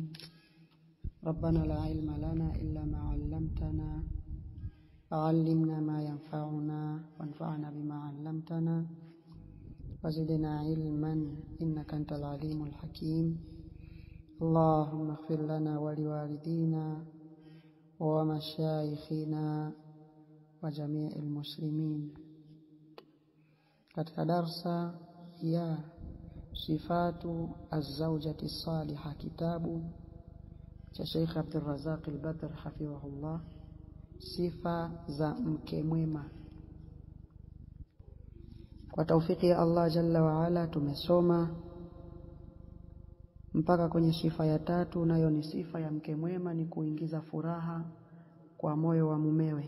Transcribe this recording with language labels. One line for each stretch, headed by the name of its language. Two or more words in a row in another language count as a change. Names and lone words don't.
Arabic: ربنا لا علم لنا إلا ما علمتنا، علمنا ما ينفعنا وانفعنا بما علمتنا وزدنا علما إنك أنت العليم الحكيم. اللهم اغفر لنا ولوالدينا ومشايخنا وجميع المسلمين.
Swahili: katika darsa ya sifatu az-zawjati as-salihah, kitabu cha Sheikh Abdul Razak al-Badr hafidhahullah, sifa za mke mwema. Kwa taufiki ya Allah
Arabic: جل وعلا
Swahili: tumesoma mpaka kwenye sifa ya 3, nayo ni sifa ya mke mwema ni kuingiza furaha kwa moyo wa mumewe.